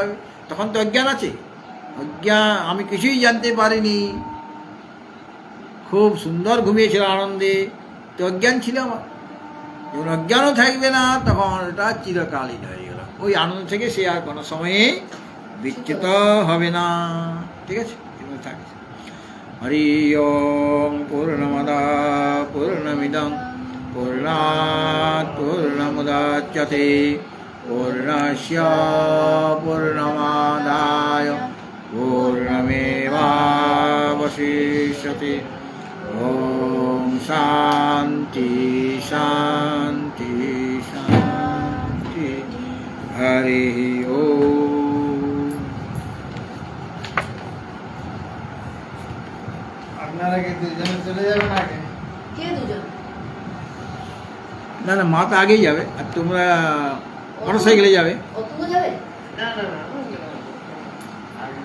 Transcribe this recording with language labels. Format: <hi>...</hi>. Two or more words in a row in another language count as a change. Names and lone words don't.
<bn>তখন তো অজ্ঞান আছে, অজ্ঞান, আমি কিছুই জানতে পারিনি, খুব সুন্দর ঘুমিয়েছিল আনন্দে, তো অজ্ঞান ছিল আমার। যখন অজ্ঞানও থাকবে না, তখন ওটা চিরকালীন হয়ে গেল, ওই আনন্দ থেকে সে আর কোনো সময়ে বিচ্যুত হবে না। ঠিক আছে, এবার থাকে।</bn> <sa>হরি ওম পূর্ণমদা পূর্ণমিদং পূর্ণাৎ পূর্ণমুদাচ্যতে पूर्णस्य पूर्णमादाय पूर्णमेवावशिष्यते ॐ शान्ति शान्ति शान्ति हरिः ओम।</sa> <bn>আপনারা কি দুজনে চলে যাবেন আগে? কে দুজন? না না, মা তো আগেই যাবে আর তোমরা মোটর সাইকেলে যাবে। অতুল যাবে? না না না আগে</bn>